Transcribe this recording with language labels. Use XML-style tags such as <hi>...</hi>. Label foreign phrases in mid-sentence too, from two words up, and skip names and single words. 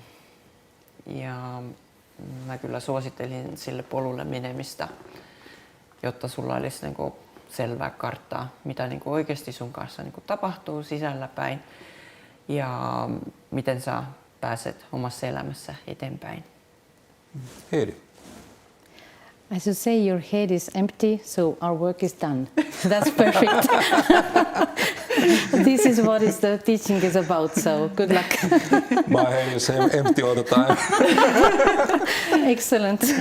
<fi>mä kyllä suosittelin sille polulle menemistä, jotta sulla olisi niin kuin selvää karttaa, mitä niin kuin oikeasti sun kanssa niin kuin tapahtuu sisälläpäin ja miten sä pääset omassa elämässä eteenpäin. Heidi.</fi> <en>I should say your head is empty, so our work is done. That's perfect. This is what the teaching is about, so good luck. My head is empty all the time. Excellent.</en>